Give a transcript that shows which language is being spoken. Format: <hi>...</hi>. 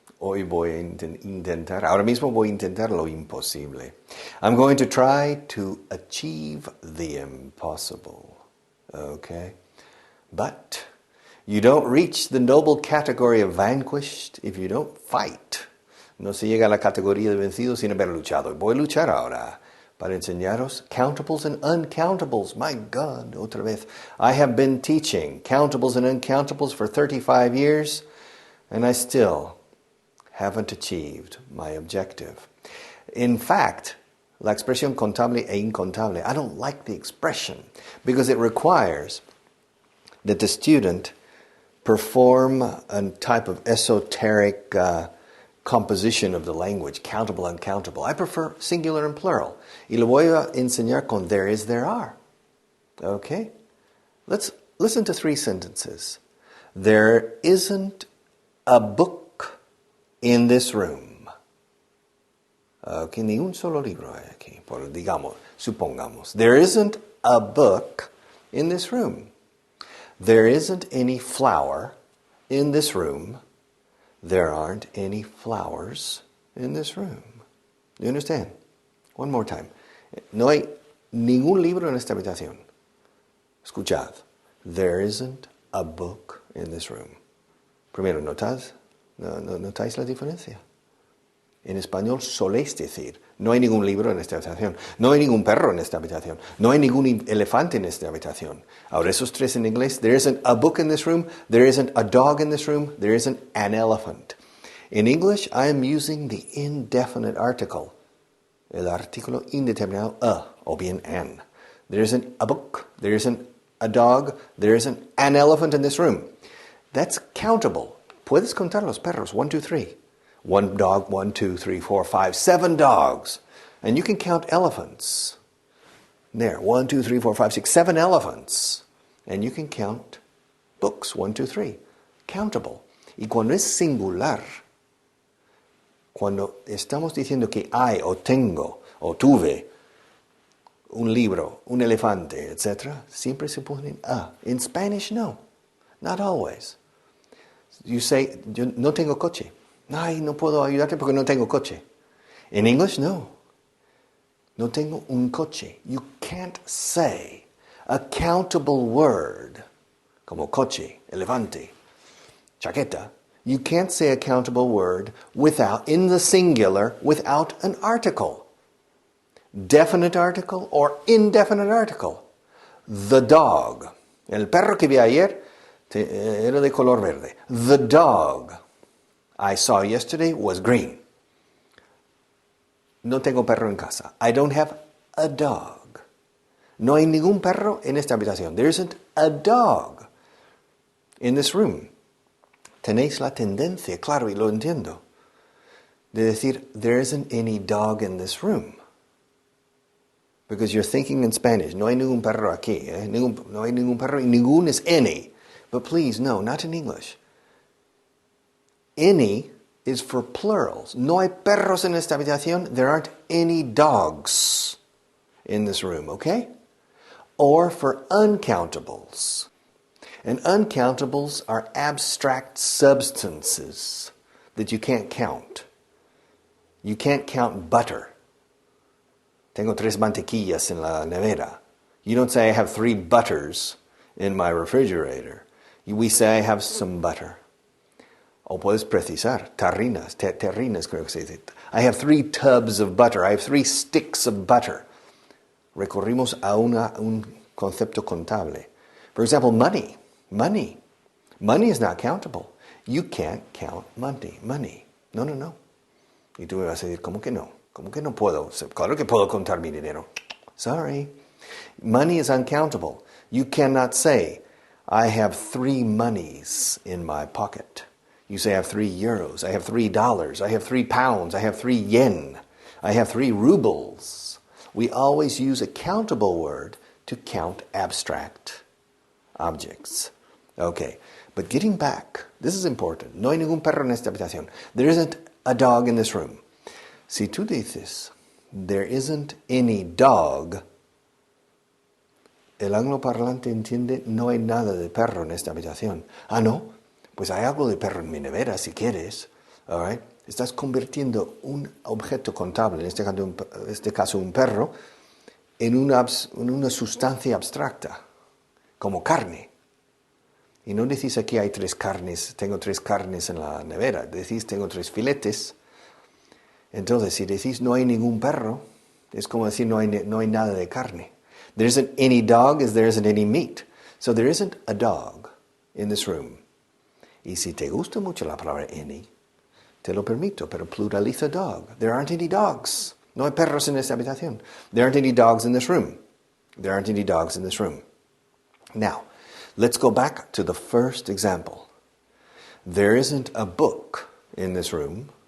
<es>Hoy voy a intentar, ahora mismo voy a intentar lo imposible.</es> <en>I'm going to try to achieve the impossible. Okay? But you don't reach the noble category of vanquished if you don't fight.</en> <es>No se llega a la categoría de vencido sin haber luchado. Voy a luchar ahora para enseñaros</es> <en>countables and uncountables. My God,</en> <es>otra vez.</es> <en>I have been teaching countables and uncountables for 35 years, and I still haven't achieved my objective. In fact,</en> <es>la expresión contable e incontable,</es> <en>I don't like the expression because it requires that the student perform a type of esoteric composition of the language, countable, uncountable. I prefer singular and plural.</en> <es>Y lo voy a enseñar con</es> <en>there is, there are. Okay? Let's listen to 3 sentences. There isn't a book in this room.</en> <es>Okay, ni un solo libro hay aquí. Digamos, supongamos.</es> <en>There isn't a book in this room. There isn't any flower in this room. There aren't any flowers in this room. Do you understand? One more time.</en> <es>No hay ningún libro en esta habitación. Escuchad.</es> <en>There isn't a book in this room.</en> <es>Primero, ¿notáis la diferencia? En español soléis decir, no hay ningún libro en esta habitación, no hay ningún perro en esta habitación, no hay ningún elefante en esta habitación. Ahora esos 3 en inglés,</es> <en>there isn't a book in this room, there isn't a dog in this room, there isn't an elephant. In English, I am using the indefinite article,</en> <es>el artículo indeterminado a, o bien an.</es> <en>There isn't a book, there isn't a dog, there isn't an elephant in this room. That's countable.</en> <es>Puedes contar los perros, 1, 2, 3.</es> <en>1 dog, 1, 2, 3, 4, 5, 7 dogs. And you can count elephants. There, 1, 2, 3, 4, 5, 6, 7 elephants. And you can count books, 1, 2, 3. Countable.</en> <es>Y cuando es singular, cuando estamos diciendo que hay o tengo o tuve un libro, un elefante, etc., siempre se ponen a.</es> <en>In Spanish, no. Not always. You say,</en> <es>yo no tengo coche. Ay, no puedo ayudarte porque no tengo coche.</es> <en>In English,</en> <es>no. No tengo un coche.</es> <en>You can't say a countable word,</en> <es>como coche, elefante, chaqueta.</es> <en>You can't say a countable word without, in the singular, without an article. Definite article or indefinite article. The dog.</en> <es>El perro que vi ayer era de color verde.</es> <en>The dog I saw yesterday was green.</en> <es>No tengo perro en casa.</es> <en>I don't have a dog.</en> <es>No hay ningún perro en esta habitación.</es> <en>There isn't a dog in this room.</en> <es>Tenéis la tendencia, claro, y lo entiendo, de decir,</es> <en>there isn't any dog in this room. Because you're thinking in Spanish.</en> <es>No hay ningún perro aquí. No hay ningún perro. Y ningún</es> <en>is any. But please, no, not in English. Any is for plurals.</en> <es>No hay perros en esta habitación.</es> <en>There aren't any dogs in this room, okay? Or for uncountables. And uncountables are abstract substances that you can't count. You can't count butter.</en> <es>Tengo 3 mantequillas en la nevera.</es> <en>You don't say I have 3 butters in my refrigerator. We say I have some butter.</en> <es>O puedes precisar, terrinas creo que se dice.</es> <en>I have 3 tubs of butter. I have 3 sticks of butter.</en> <es>Recorrimos a un concepto contable.</es> <en>For example, money. Money is not countable. You can't count money. No.</en> <es>Y tú me vas a decir, ¿cómo que no? ¿Cómo que no puedo? Claro que puedo contar mi dinero.</es> <en>Sorry. Money is uncountable. You cannot say, I have 3 monies in my pocket. You say, I have 3 euros, I have $3, I have 3 pounds, I have 3 yen, I have 3 rubles. We always use a countable word to count abstract objects. Okay, but getting back, this is important.</en> <es>No hay ningún perro en esta habitación.</es> <en>There isn't a dog in this room.</en> <es>Si tú dices,</es> <en>there isn't any dog,</en> <es>el angloparlante entiende, no hay nada de perro en esta habitación. Ah, no, Pues hay algo de perro en mi nevera, si quieres.</es> <en>All right?</en> <es>Estás convirtiendo un objeto contable, en este caso un perro, en una sustancia abstracta, como carne. Y no decís aquí hay 3 carnes, tengo 3 carnes en la nevera. Decís tengo 3 filetes. Entonces, si decís no hay ningún perro, es como decir no hay nada de carne.</es> <en>There isn't any dog as there isn't any meat. So there isn't a dog in this room.</en> <es>Y si te gusta mucho la palabra any, te lo permito, pero pluraliza dog.</es> <en>There aren't any dogs.</en> <es>No hay perros en esta habitación.</es> <en>There aren't any dogs in this room. There aren't any dogs in this room. Now, let's go back to the first example. There isn't a book in this room.</en>